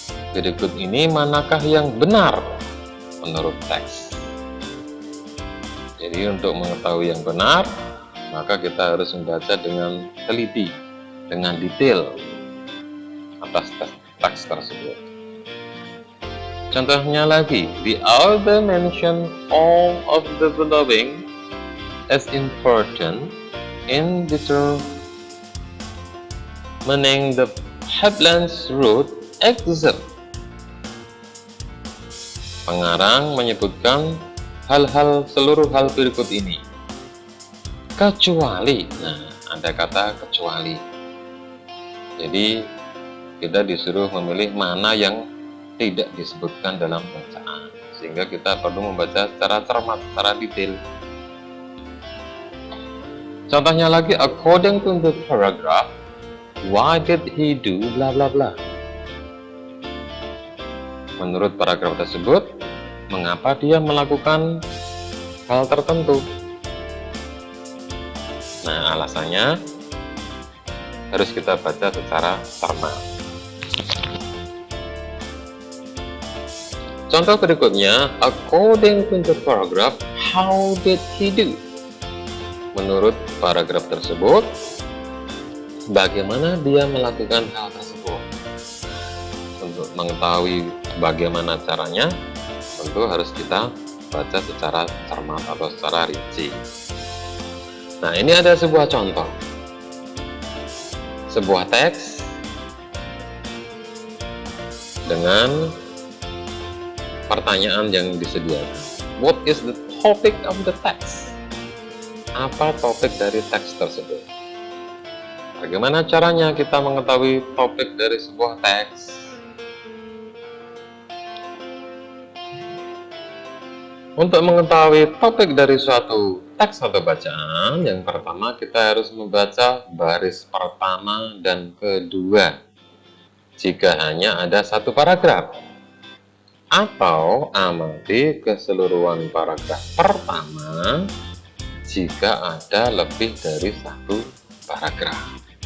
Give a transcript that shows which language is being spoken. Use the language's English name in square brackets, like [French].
[Indonesian] Berikut ini manakah yang benar menurut teks. Jadi untuk mengetahui yang benar, maka kita harus membaca dengan teliti, dengan detail atas teks tersebut. Contohnya lagi, [English] the author mention all of the following as important in determining the Headlands Road exit. [Indonesian] Pengarang menyebutkan seluruh hal berikut ini, kecuali, ada kata kecuali. Jadi kita disuruh memilih mana yang tidak disebutkan dalam bacaan, sehingga kita perlu membaca secara cermat, secara detail. Contohnya lagi, [English] according to the paragraph, why did he do bla bla bla. [Indonesian] Menurut paragraf tersebut, mengapa dia melakukan hal tertentu. Nah, alasannya harus kita baca secara cermat. Contoh berikutnya, [English] according to the paragraph, how did he do. [Indonesian] Menurut paragraf tersebut, bagaimana dia melakukan hal tersebut. Untuk mengetahui bagaimana caranya, tentu harus kita baca secara cermat atau secara rinci. Nah, ini ada sebuah contoh. Sebuah teks dengan pertanyaan yang disediakan. [English] What is the topic of the text? [Indonesian] Apa topik dari teks tersebut? Bagaimana caranya kita mengetahui topik dari sebuah teks? Untuk mengetahui topik dari suatu teks atau bacaan, yang pertama kita harus membaca baris pertama dan kedua jika hanya ada satu paragraf, atau amati keseluruhan paragraf pertama jika ada lebih dari satu paragraf.